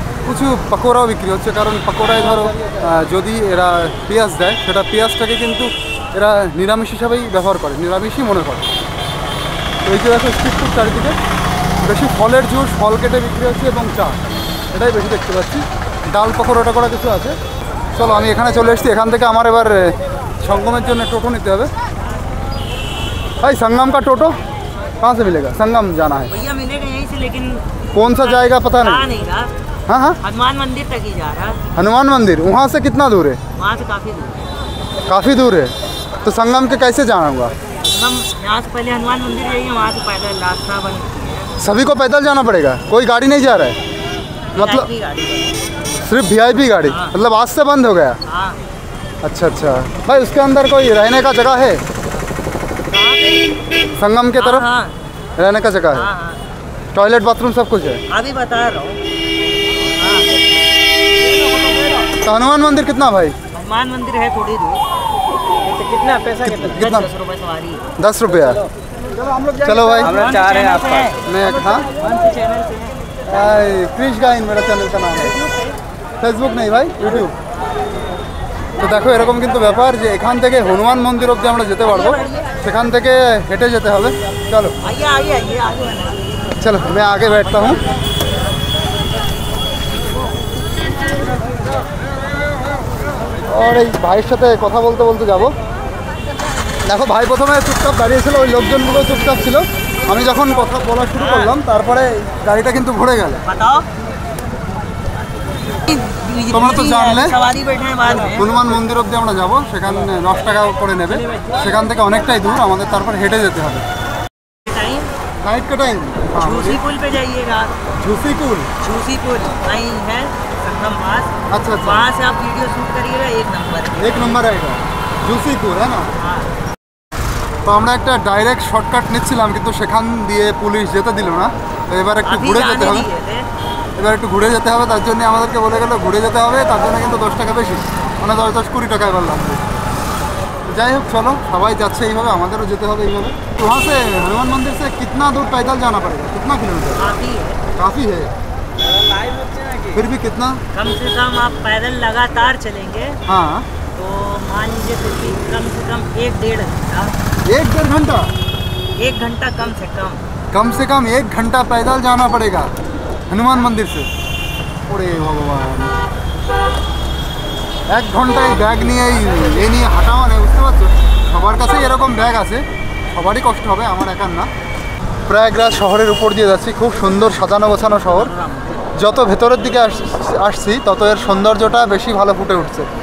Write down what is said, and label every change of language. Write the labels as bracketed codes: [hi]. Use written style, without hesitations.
[bn] কিছু পকোড়াও বিক্রি হচ্ছে, কারণ পকোড়ায় ধরো যদি এরা পেঁয়াজ দেয়, সেটা পেঁয়াজটাকে কিন্তু এরা নিরামিষ হিসাবেই ব্যবহার করে, নিরামিষই মনে করে। তো এই যে দেখো স্ট্রিট ফুড চারিদিকে বেশি ফলের জুস, ফল কেটে বিক্রি হচ্ছে এবং চা, এটাই বেশি দেখতে পাচ্ছি। ডাল পকোড়া টকোড়া কিছু আছে। চলো আমি এখানে চলে এসেছি, এখান থেকে আমার এবার সঙ্গমের জন্য টোটো নিতে হবে। [hi] भाई संगम का टोटो कहाँ से मिलेगा? संगम जाना है भैया, मिलेगा यहीं से, लेकिन कौन सा जाएगा पता आ नहीं। नहीं रहा। हाँ हाँ हनुमान मंदिर तक ही जा रहा है। हनुमान मंदिर वहाँ से कितना दूर है? वहाँ से काफी दूर है। काफ़ी दूर है। तो संगम के कैसे जाना होगा? हम यहाँ से पहले हनुमान मंदिर जाएंगे, वहाँ से पैदल रास्ता बन सभी को पैदल जाना पड़ेगा, कोई गाड़ी नहीं जा रहा है? मतलब VIP गाड़ी है। सिर्फ VIP गाड़ी? हाँ। मतलब आज से बंद हो गया? हाँ। अच्छा अच्छा भाई, उसके अंदर कोई रहने का जगह है? कहाँ पे? संगम के तरफ हाँ रहने का जगह है, हाँ हाँ, टॉयलेट बाथरूम सब कुछ है? अभी बता रहा हूँ। हाँ, तो हनुमान मंदिर कितना भाई? हनुमान मंदिर है थोड़ी दूर। कितना पैसा? कितना? 10 रुपये सवारी है। 10 रुपया। चलो भाई, चाह रहे हैं आपका मैं हाँ चैनल से क्रिश गाइन मेरा চ্যানেল का नाम है, [bn] ফেসবুক নেই ভাই, [hi] ইউটিউব। [bn] তো দেখো এরকম কিন্তু ব্যাপার যে এখান থেকে হনুমান মন্দির অবধি আমরা যেতে পারবো, সেখান থেকে হেঁটে যেতে হবে। চলো [hi] आइए आइए आइए आगे। चलो मैं आगे बैठता हूँ। [bn] और এই ভাইয়ের সাথে কথা বলতে বলতে যাব। দেখো ভাই প্রথমে চুপচাপ দাঁড়িয়েছিল, ওই লোকজনগুলো চুপচাপ ছিল। আমি যখন কথা বলা শুরু করলাম তারপরে গাড়িটা কিন্তু ঘুরে গেল। [hi] बताओ। [bn] তোমরা তো জানলে [hi] सवारी बैठे हैं बाद में। [bn] হনুমান মন্দির অবধি আমরা যাব, সেখানে 10 টাকা করে নেবে, সেখান থেকে অনেকটাই দূর, আমাদের তারপর হেঁটে যেতে হবে। [hi] टाइम नाइट का टाइम झूसी पुल पे जाइएगा। झूसी पुल। झूसी पुल वहीं है संगम पास। अच्छा अच्छा, वहाँ से आप वीडियो शूट करिएगा, 1 नंबर। 1 नंबर आएगा झूसी पुल, है ना? हाँ। [bn] তো আমরা একটা ডাইরেক্ট শর্টকাট নিচ্ছিলাম, কিন্তু সেখান দিয়ে পুলিশ যেতে দিল না। তো এবার একটু [hi] अभी [bn] ঘুরে যেতে [hi] जाने [bn] হবে। [hi] दिए थे। [bn] এবার একটু ঘুরে যেতে হবে, তার জন্য আমাদেরকে বলে গেলো ঘুরে যেতে হবে, তার জন্য কিন্তু 10 টাকা বেশি, মানে 10-20 টাকা এবার লাগবে। যাই হোক চলো, সবাই যাচ্ছে এইভাবে, আমাদেরও যেতে হবে এইভাবে। [hi] তো वहाँ से हनुमान मंदिर से कितना दूर पैदल जाना पड़ेगा, कितना किलोमीटर? काफी है। काफ़ी है, फिर भी कितना? कम से कम आप पैदल लगातार चलेंगे हाँ, तो मान लीजिए फिर भी कम से कम 1-1.5 घंटा। 1-1.5 घंटा? 1 घंटा कम से कम। कम से कम 1 घंटा पैदल जाना पड़ेगा हनुमान मंदिर से। [bn] ওরে ভগবান, 1 ঘন্টায় ব্যাগ নিয়ে এই নিয়ে হাঁটা মানে বুঝতে পারছো, সবার কাছেই এরকম ব্যাগ আছে, সবারই কষ্ট হবে, আমার একার না। প্রয়াগরাজ শহরের উপর দিয়ে যাচ্ছি, খুব সুন্দর সাজানো গোছানো শহর। যত ভেতরের দিকে আসছি তত এর সৌন্দর্যটা বেশি ভালো ফুটে উঠছে।